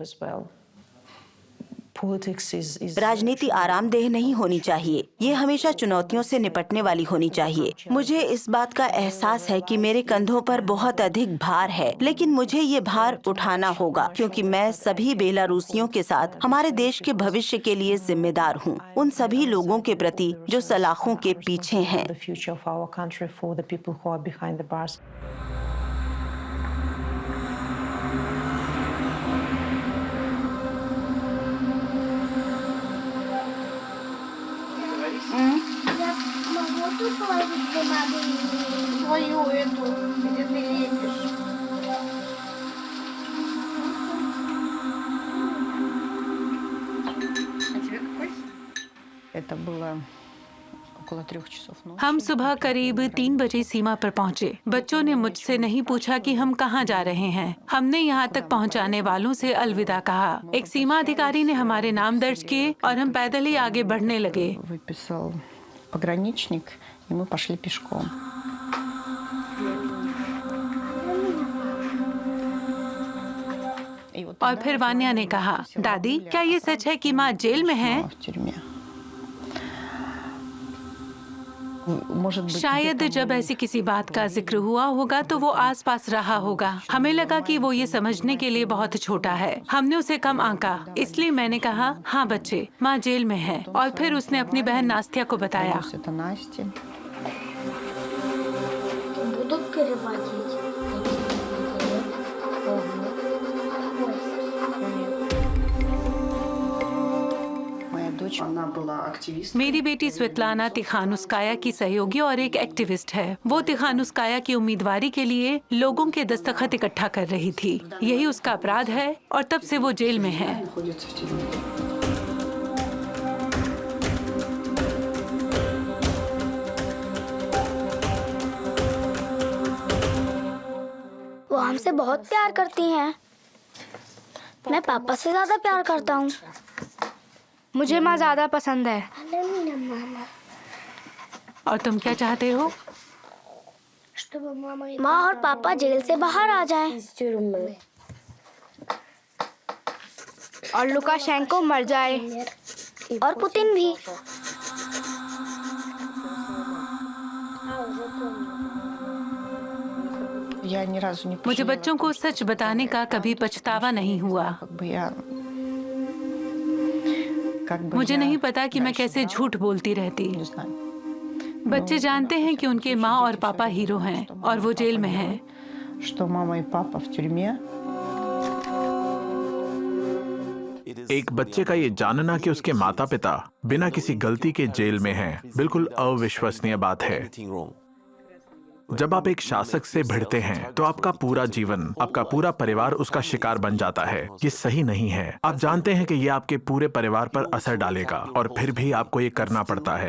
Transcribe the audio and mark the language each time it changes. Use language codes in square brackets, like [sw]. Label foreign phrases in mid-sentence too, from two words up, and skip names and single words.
[hi] राजनीति आरामदेह नहीं होनी चाहिए, ये हमेशा चुनौतियों से निपटने वाली होनी चाहिए। मुझे इस बात का एहसास है कि मेरे कंधों पर बहुत अधिक भार है, लेकिन मुझे ये भार उठाना होगा क्योंकि मैं सभी बेलारूसियों के साथ हमारे देश के भविष्य के लिए जिम्मेदार हूँ, उन सभी लोगों के प्रति जो सलाखों के पीछे हैं। [ru] Тут положить бумагу свою эту, где ты лепишь. А тебе какой? Это было около 3 часов ночи. [hi] हम सुबह करीब 3 बजे सीमा पर पहुंचे। बच्चों ने मुझसे नहीं पूछा कि हम कहां जा रहे हैं। हमने यहां तक पहुंचाने वालों से अलविदा कहा। एक सीमा अधिकारी ने हमारे नाम दर्ज किए और हम पैदल ही आगे बढ़ने लगे। [ru] Выписал пограничник, и мы пошли пешком. [hi] और फिर वान्या ने कहा, दादी क्या ये सच है कि माँ जेल में है? [ru] В тюрьме. Может быть, [hi] शायद जब ऐसी किसी बात का जिक्र हुआ होगा तो वो आसपास रहा होगा। हमें लगा कि वो ये समझने के लिए बहुत छोटा है। हमने उसे कम आंका, इसलिए मैंने कहा, हाँ बच्चे, माँ जेल में है। और फिर उसने अपनी बहन नास्तिया को बताया। [ru] это Настя. Будут переводить. Моя дочь, она была активисткой. [hi] मेरी बेटी स्वेतलाना तिखानुस्काया की सहयोगी और एक एक्टिविस्ट है। वो तिखानुस्काया की उम्मीदवारी के लिए लोगों के दस्तखत इकट्ठा कर रही थी। यही उसका अपराध है और तब से वो जेल में है। [ru] Находится в тюрьме. [hi] वो हमसे बहुत प्यार करती हैं। मैं पापा से ज्यादा प्यार करता हूँ। मुझे माँ ज्यादा पसंद है। और तुम क्या चाहते हो? माँ और पापा जेल से बाहर आ जाएं। और लुकाशेंको मर जाए। और पुतिन भी। [ru] Я ни разу не [hi] मुझे [ru] пожалела, [hi] बच्चों को सच बताने का कभी पछतावा नहीं हुआ। [ru] как бы [hi] मुझे [ru] я [hi] नहीं पता कि मैं [ru] раньше [hi] कैसे [ru] знала, [hi] झूठ बोलती रहती। [ru] не знаю, [hi] बच्चे जानते हैं कि उनके माँ और पापा हीरो हैं और वो जेल में हैं। [ru] что мама и папа в तюрьме. [hi] एक बच्चे का ये जानना कि उसके माता पिता बिना किसी गलती के जेल में हैं, बिल्कुल अविश्वसनीय बात है। जब आप एक शासक से भिड़ते हैं तो आपका पूरा जीवन, आपका पूरा परिवार उसका शिकार बन जाता है। ये सही नहीं है। आप जानते हैं कि ये आपके पूरे परिवार पर असर डालेगा और फिर भी आपको ये करना पड़ता है।